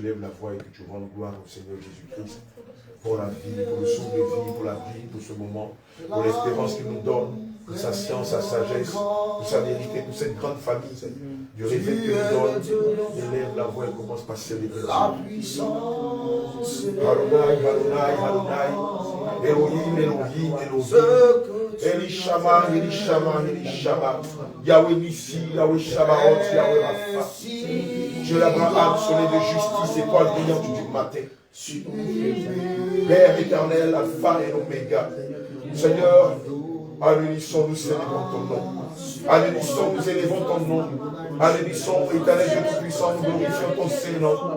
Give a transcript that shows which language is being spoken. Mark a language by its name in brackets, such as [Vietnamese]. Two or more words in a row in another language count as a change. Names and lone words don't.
[French] voix et que tu rendes gloire au Seigneur Jésus-Christ pour la vie, pour le son de vie, pour la vie, pour ce moment, pour l'espérance qu'il nous donne, pour sa science, sa sagesse, pour sa vérité, pour cette grande famille, du réveil qu'il nous donne. Élève la voix et commence par célébrer. La puissance. Adonai, Adonai, Adonai. Elohim, Elohim, Elohim. Elishama, Elishama, Elishama. Yahweh Nissi, Yahweh Shabbaoth, Yahweh Rapha. Dieu l'Abraham, soleil de justice, étoile brillante du matin. Père éternel, Alpha et Oméga. Seigneur, à l'unisson, nous célébrons ton nom. À l'unisson, nous élevons ton nom. À l'unisson, éternel Dieu Tout-Puissant, nous glorifions ton Seigneur.